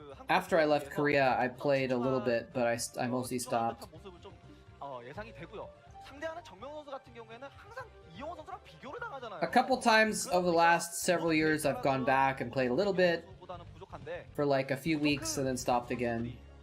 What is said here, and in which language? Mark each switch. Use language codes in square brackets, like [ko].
[en] After I left Korea, I played a little bit, but I mostly stopped. [ko] 모습을 좀 예상이 되고요. 상대하는 정명 선수 같은 경우에는 항상 이영호 선수랑 비교를 당하잖아요. [en] A couple times over the last several years, I've gone back and played a little bit for like a few weeks and then stopped again.